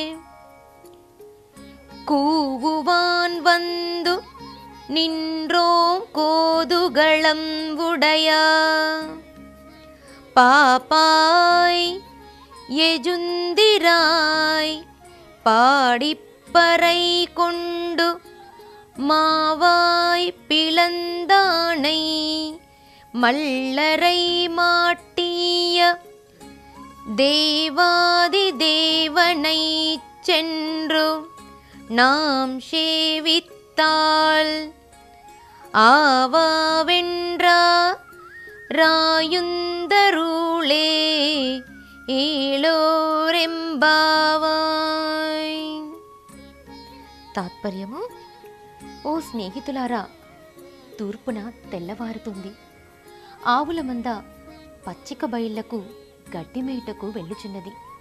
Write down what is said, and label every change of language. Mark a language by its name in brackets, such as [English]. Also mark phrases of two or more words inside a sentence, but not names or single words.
[Tamil] கூவுவான் வந்து நின்றோம் கோதுகளம் உடையா பாப்பாய் எஜுந்திராய் பாடிப்பறை கொண்டு மாவாய் பிளந்தானை மல்லரை மாட்டிய தேவாதி தேவனை சென்று நாம் சேவித்தால் ஆவாவென்றா ராயுந்தருளே ஏலோரெம்பாவாய். [Telugu] తాత్పర్యము: ఓ స్నేహితులారా, తూర్పున తెల్లవారుతుంది. ఆవుల మంద పచ్చిక బయళ్లకు గడ్డిమేటకు వెళ్ళుచున్నది.